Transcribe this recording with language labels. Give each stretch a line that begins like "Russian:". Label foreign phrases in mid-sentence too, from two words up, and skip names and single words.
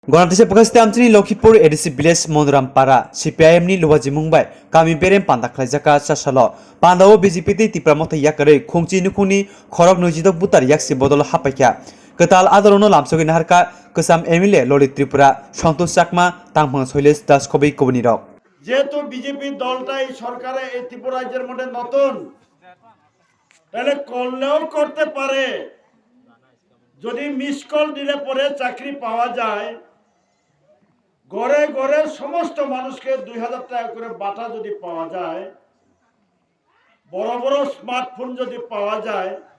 Kok Borok: Ganda Pakistan Amchini Lokhipur ADC Village Monoram Para Cpim ni Luwaji Mumbai Kami Berem Pandaklai Jaka Sasalo Pandao BJP Tipra Motha Yakarwi Khungchi Nukuni Khorok Nujidok Butar Yaksi Bodolo Hapkha Ketal Adalono Lamsogi Naharka Kesam MLA Loli Tripura Santosh Chakma Tangphang Soiles Das Kobi Kobuni Rok
Bangla: যেহেতু বিজেপি দলটাই সরকারে এই ত্রিপুরা রাজ্যের মধ্যে নতুন তাহলে করলেও করতে পারে যদি
English: miss call
Bangla: দিলে পরে চাকরি পাওয়া যায় ঘরে ঘরে সমস্ত মানুষকে 2000 টাকা করে বাটা যদি পাওয়া যায় বড় বড় স্মার্টফোন যদি পাওয়া যায়